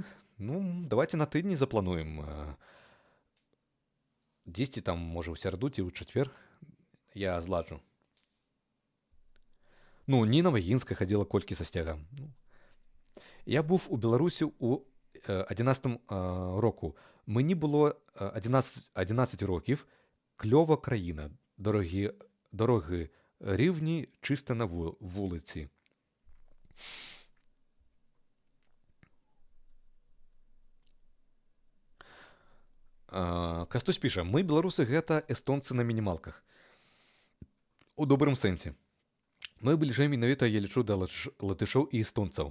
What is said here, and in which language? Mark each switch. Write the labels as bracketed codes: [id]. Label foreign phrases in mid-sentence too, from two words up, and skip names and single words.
[be] Давайте на тыдні заплануем. Дзесьці там, можа, ў сяраду ці ў чацвер я зладжу. Ніна Вагінская хадзіла колькі са сцягам. [uk] Я був у Беларусі ў 11 року. Мені було 11 років. Кльова країна. Дороги рівні, чисто на вулиці. [be] Кастусь піша, мы, беларусы, гэта эстонцы на мінімалках. У добрым сэнсе. Мы бліжэй менавіта, я лічу, да латышоў і эстонцаў.